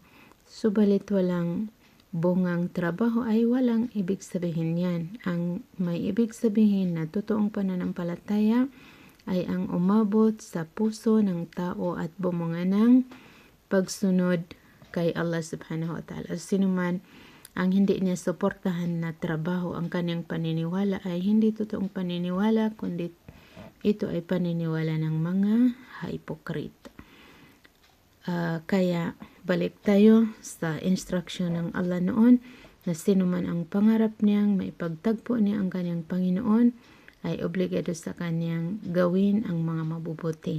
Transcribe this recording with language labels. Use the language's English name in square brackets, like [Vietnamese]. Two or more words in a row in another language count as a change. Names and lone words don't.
[Filipino] Subalit walang bungang trabaho ay walang ibig sabihin yan. Ang may ibig sabihin na totoong pananampalataya ay ang umabot sa puso ng tao at bumunga ng pagsunod kay Allah [Arabic] سبحانه وتعالى. [Filipino] Sino man ang hindi niya suportahan na trabaho ang kanyang paniniwala ay hindi totoong paniniwala kundi ito ay paniniwala ng mga hypocrite. Kaya balik tayo sa instruction ng Allah noon na sino man ang pangarap niyang maipagtagpo niya ang kanyang Panginoon ay obligado sa kanyang gawin ang mga mabubuti.